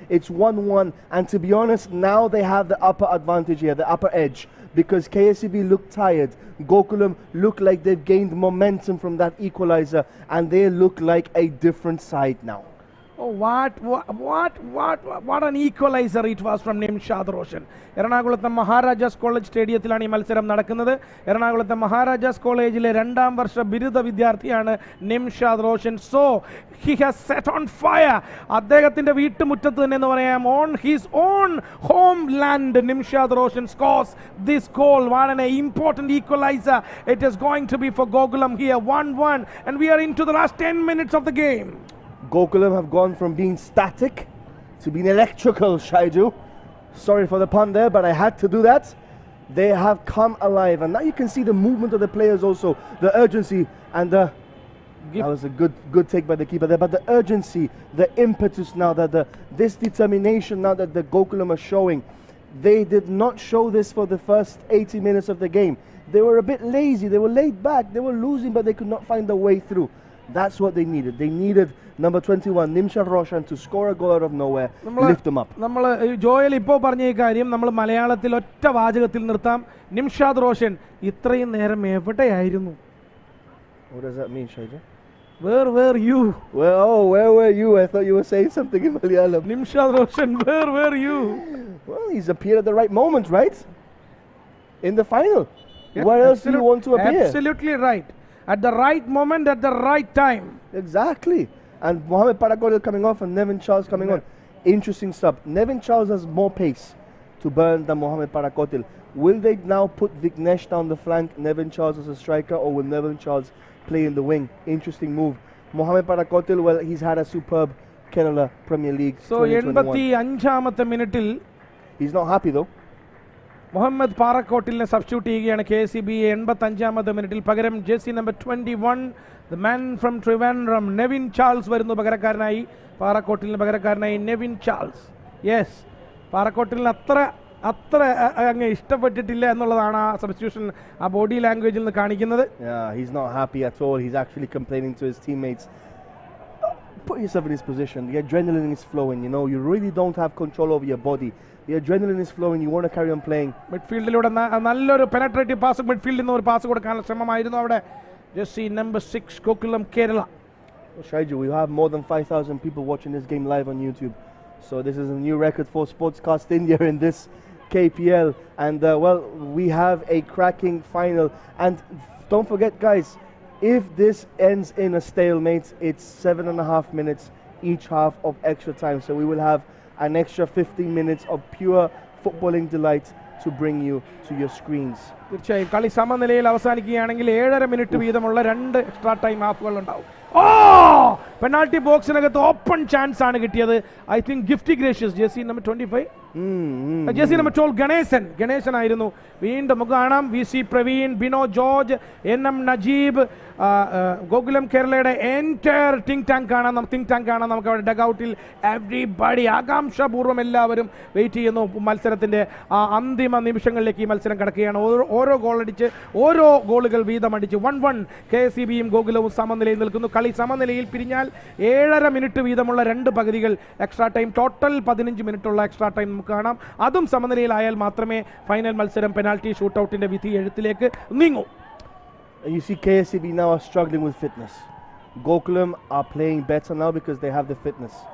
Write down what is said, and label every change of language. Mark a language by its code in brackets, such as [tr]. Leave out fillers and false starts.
[en] It's 1-1, and to be honest, now they have the upper advantage here, the upper edge, because KSEB look tired. GOKULAM look like they've gained momentum from that equalizer, and they look like a different side now. Oh, what an equalizer it was from Nimshad Roshan. [ml] എറണാകുളത്തെ Maharajas college സ്റ്റേഡിയത്തിലാണ് ഈ മത്സരം നടക്കുന്നത്. എറണാകുളത്തെ മഹാരാജാസ് കോളേജിലെ 2ാം വർഷ ബിരുദ വിദ്യാർത്ഥിയാണ് Nimshad Roshan. [en] So he has set on fire. [ml] അദ്ദേഹത്തിന്റെ വീട്ടുമുറ്റത്ത് തന്നെ എന്ന് പറയാം, [en] on his own homeland, Nimshad Roshan scores this goal. What an important equalizer it is going to be for GOKULAM here. 1-1, and we are into the last 10 minutes of the game. GOKULAM have gone from being static to being electrical, Shaiju. Sorry for the pun there, but I had to do that. They have come alive, and now you can see the movement of the players also, the urgency, and that was a good take by the keeper there, but the urgency, the impetus now, this determination now that the GOKULAM are showing. They did not show this for the first 80 minutes of the game. They were a bit lazy, they were laid back, they were losing, but they could not find a way through. That's what they needed. They needed number 21, Nimshad Roshan, to score a goal out of nowhere, lift them up. [ml] നമ്മൾ Joel ഇപ്പോൾ പറഞ്ഞ ഈ കാര്യം നമ്മൾ മലയാളത്തിൽ ഒറ്റ വാചകത്തിൽ നിർത്താം. നിംഷാദ് റോഷൻ ഇത്രയും നേരം എവിടെയായിരുന്നു? [en] What does that mean, Shaija? Where were you? Where were you? I thought you were saying something in Malayalam. Nimshad Roshan, where were you? Well, he's appeared at the right moment, right? In the final. Yeah, where else do you want to appear? Absolutely right. At the right moment, at the right time. Exactly. And Mohamed Parakotil coming off and Nevin Charles coming on. Interesting stuff. Nevin Charles has more pace to burn than Mohamed Parakotil. Will they now put Vignesh down the flank, Nevin Charles as a striker, or will Nevin Charles play in the wing? Interesting move. Mohamed Parakotil, well, he's had a superb Kerala Premier League. So, 85th minute. He's not happy though. [ml] Muhammad പാറക്കോട്ടിലിനെ substitute ചെയ്യുകയാണ് KSEB 85th മിനിറ്റിൽ. പകരം jersey number 21, [en] the man from Trivandrum, [ml] Nevin Charles വരുന്നു പകരക്കാരനായി. പാറക്കോട്ടിലിന് പകരക്കാരനായി Nevin Charles. Yes, പാറക്കോട്ടിലിന് അത്ര അങ്ങ് ഇഷ്ടപ്പെട്ടിട്ടില്ല എന്നുള്ളതാണ് ആ സബ്സ്റ്റിറ്റ്യൂഷൻ ആ ബോഡി ലാംഗ്വേജിൽ നിന്ന് കാണിക്കുന്നത്. [en] He's not happy at all. He's actually complaining to his teammates. Put yourself in his position. The adrenaline is flowing, you know. You really don't have control over your body. The adrenaline is flowing. You want to carry on playing. [ml] മിഡ്ഫീൽഡിലൂടെ നല്ലൊരു penetrative pass, മിഡ്ഫീൽഡിൽ നിന്ന് ഒരു pass കൊടുക്കാനുള്ള ശ്രമമായിരുന്നു അവിടെ. Jersey number 6 Gokulam Kerala. [en] Shaiju, we have more than 5,000 people watching this game live on YouTube. So this is a new record for Sportscast India in this KPL. And well, we have a cracking final. And don't forget, guys, if this ends in a stalemate, it's 7.5 minutes each half of extra time. So we will have an extra 15 minutes of pure footballing delight to bring you to your screens. [ml] തീർച്ചയായും കളി സമനിലയിൽ അവസാനിക്കുകയാണെങ്കിൽ 7.5 minute വീതമുള്ള 2 extra time ഹാഫുകൾ ഉണ്ടാവും. Penalty ബോക്സിനകത്ത് open chance ആണ് കിട്ടിയത്. [en] I think [ml] Gifty gracious, jersey number 25, jersey number 12 Ganesan ആയിരുന്നു. വീണ്ടും നമുക്ക് കാണാം VC Praveen, Bino George, NM Najeeb, Gokulam കേരളയുടെ [en] entire think tank [ml] കാണാം നമുക്ക് അവിടെ ഡഗൌട്ടിൽ. എവ്രിബഡി ആകാംക്ഷാപൂർവ്വം എല്ലാവരും വെയിറ്റ് ചെയ്യുന്നു. മത്സരത്തിൻ്റെ ആ അന്തിമ നിമിഷങ്ങളിലേക്ക് ഈ മത്സരം കടക്കുകയാണ്. ഓരോ ഗോളടിച്ച് ഓരോ ഗോളുകൾ വീതമടിച്ച് 1-1 KSEBയും ഗോകുലവും സമനിലയിൽ നിൽക്കുന്നു. കളി സമനിലയിൽ പിരിഞ്ഞാൽ 7.5 മിനിറ്റ് വീതമുള്ള 2 പകുതികൾ extra time, total 15 മിനിറ്റുള്ള extra time നമുക്ക് കാണാം. അതും സമനിലയിലായാൽ മാത്രമേ ഫൈനൽ മത്സരം പെനാൽറ്റി ഷൂട്ടൌട്ടിന്റെ വിധി എഴുത്തിലേക്ക് നീങ്ങൂ. [en] You see, KSEB now are struggling with fitness. Gokulam are playing better now because they have the fitness.